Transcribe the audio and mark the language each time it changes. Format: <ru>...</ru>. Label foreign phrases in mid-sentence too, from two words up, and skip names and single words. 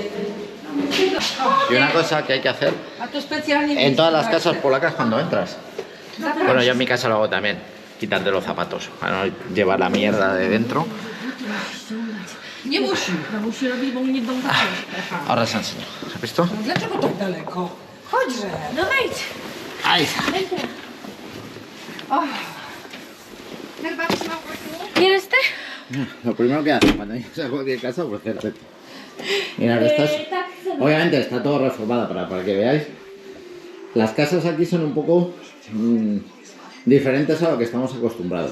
<es>Y una cosa que hay que hacer en todas las casas polacas cuando entras. Bueno, yo en mi casa lo hago también, quitarte los zapatos, para no llevar la mierda de dentro. Ahora os enseño. ¿Has visto?</es> <pl>Dlaczego tak daleko? Chodźże. No wejdź.</pl> <es>Ahí está. ¿Quieres té? Lo primero que hace cuando llegas a cualquier casa, pues hacerte. Mirad, obviamente está todo reformado para que veáis. Las casas aquí son un poco diferentes a lo que estamos acostumbrados.</es>